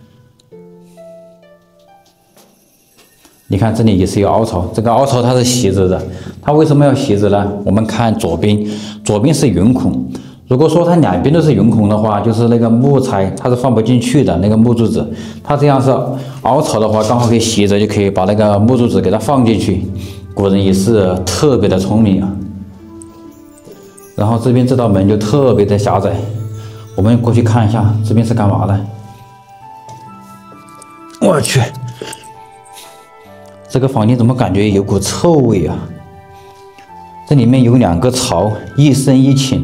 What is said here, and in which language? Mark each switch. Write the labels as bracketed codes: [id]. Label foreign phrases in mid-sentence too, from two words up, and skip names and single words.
[zh] 你看這裡也是有凹槽，這個凹槽它是斜着的，它為什麼要斜着呢？我們看左邊，左邊是圆孔。如果說它兩邊都是圓孔的話，就是那個木材它是放不進去的，那個木柱子。它这樣是凹槽的話，剛好可以斜着，就可以把那個木柱子給它放進去。古人也是特別的聰明啊。然後這邊這道門就特別的狹窄，我們過去看一下，這邊是幹嘛的？我去！這個房間怎麼感覺有股臭味啊？這裡面有2個槽，一深一淺。